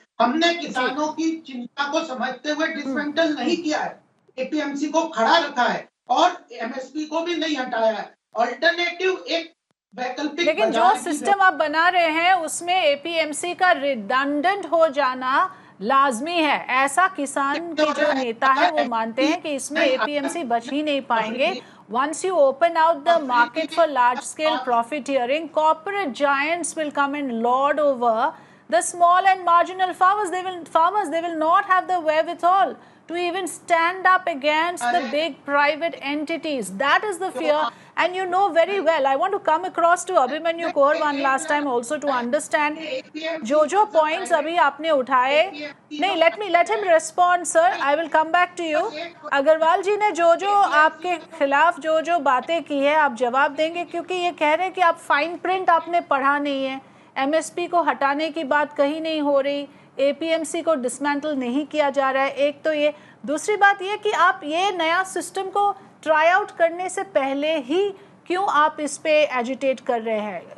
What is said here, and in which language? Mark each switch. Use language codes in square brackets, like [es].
[hi] हमने किसानों की चिंता को समझते हुए डिसमेंटल नहीं किया है, एपीएमसी को खड़ा रखा है और एमएसपी को भी नहीं हटाया है। ऑल्टरनेटिव एक वैकल्पिक, लेकिन जो सिस्टम आप बना रहे हैं उसमें एपीएमसी का रिडंडेंट हो जाना लाजमी है, ऐसा किसान के जो नेता है वो मानते हैं कि इसमें एपीएमसी बच ही नहीं पाएंगे। [en] Once you open out the market for large scale profiteering, corporate giants will come and lord over the small and marginal farmers. They will not have the wherewithal to even stand up against the big private entities. That is the fear, and you know very well. I want to come across to Abhimanyu Kaur one last time also to understand [hi] जो points अभी आपने उठाए। नहीं, [en] let him respond, sir. I will come back to you. [hi] Agarwal जी ने जो आपके खिलाफ जो बातें की है आप जवाब देंगे, क्योंकि ये कह रहे हैं कि आप फाइन प्रिंट आपने पढ़ा नहीं है, एमएसपी को हटाने की बात कहीं नहीं हो रही, एपीएमसी को डिसमेंटल नहीं किया जा रहा है। एक तो ये, दूसरी बात ये कि आप ये नया सिस्टम को ट्राई आउट करने से पहले ही क्यों आप इस पे एजिटेट कर रहे हैं?